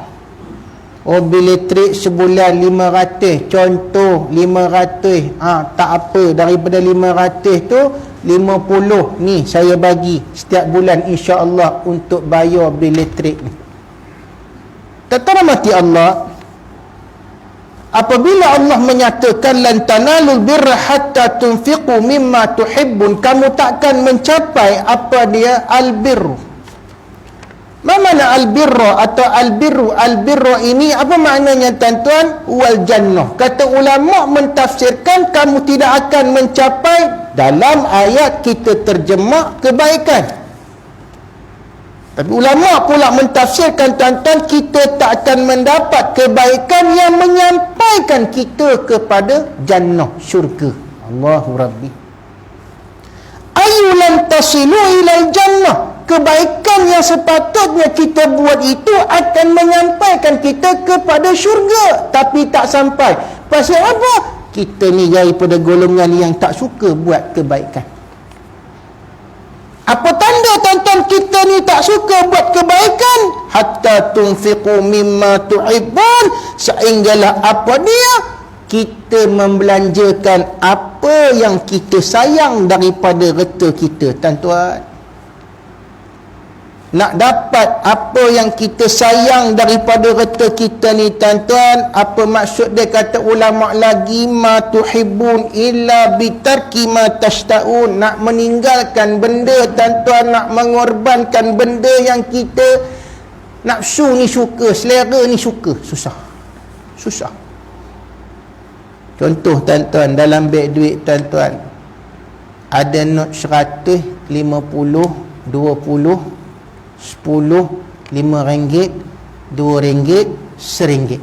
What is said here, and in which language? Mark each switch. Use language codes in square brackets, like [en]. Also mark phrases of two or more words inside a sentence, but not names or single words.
[ms] Oh, bil elektrik sebulan 500, contoh 500. Tak apa, daripada 500 tu 50 ni saya bagi setiap bulan, insya-Allah, untuk bayar bil elektrik ni. Tuan-tuan mati Allah, apabila Allah menyatakan [ar] لن تنالوا البر حتى تنفقوا مما تحبون, [ms] kamu takkan mencapai apa dia albirru. Mana albirra atau albirru? Albirra ini apa maknanya tuan-tuan? [ar] والجنة. [ms] Kata ulama mentafsirkan kamu tidak akan mencapai, dalam ayat kita terjemah kebaikan. Tapi ulama pula mentafsirkan tuan-tuan, kita tak akan mendapat kebaikan yang menyampaikan kita kepada jannah, syurga. [ar] الله ربي. أي لن تصلوا إلى الجنة. [ms] Kebaikan yang sepatutnya kita buat itu akan menyampaikan kita kepada syurga, tapi tak sampai. Pasal apa? Kita ni daripada golongan yang tak suka buat kebaikan. Apa tanda tuan-tuan kita ni tak suka buat kebaikan? [ar] حتى تنفقوا مما تحبون, [ms] sehinggalah apa dia? Kita membelanjakan apa yang kita sayang daripada harta kita, tuan-tuan. Nak dapat apa yang kita sayang daripada harta kita ni, tuan-tuan, apa maksud dia? Kata ulama lagi, [ar] ما تحبون إلا بترك ما تشتهون. [ms] Nak meninggalkan benda, tuan-tuan, nak mengorbankan benda yang kita nafsu ni suka, selera ni suka, susah. Contoh tuan-tuan, dalam beg duit tuan-tuan ada not 100, 50, 20, 10, RM5, RM2, RM1.